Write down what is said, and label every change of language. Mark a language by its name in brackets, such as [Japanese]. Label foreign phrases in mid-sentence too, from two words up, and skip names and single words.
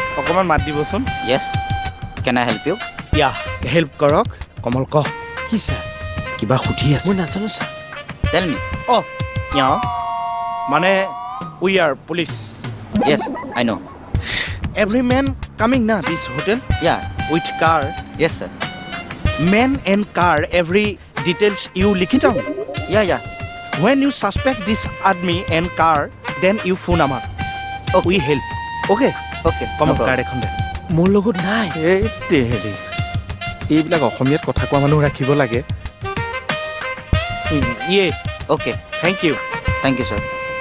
[Assamese] অকণমান মাত দিবচোন [English] Yes. Can I help you? [Assamese] ইয়া হেল্প কৰক কমল ক কি ছাৰ কিবা সুধি আছে মই নাজানো ছাৰ [English] Tell me. [Assamese] অঁ ইয়া মানে [English] we are police Yes, I know. every men coming na this hotel Yeah. with car Yes, sir. men and car every details you লিখি down Yeah. when you suspect this army and car then you phone আমাক Okay. we help okay Okay. কমল No problem. [Assamese] কাৰ্ড এখন দে মোৰ লগত নাই এই হেৰি এইবিলাক অসমীয়াত কথা কোৱা মানুহ ৰাখিব লাগে ইয়ে [English] Okay. thank you Thank you, sir.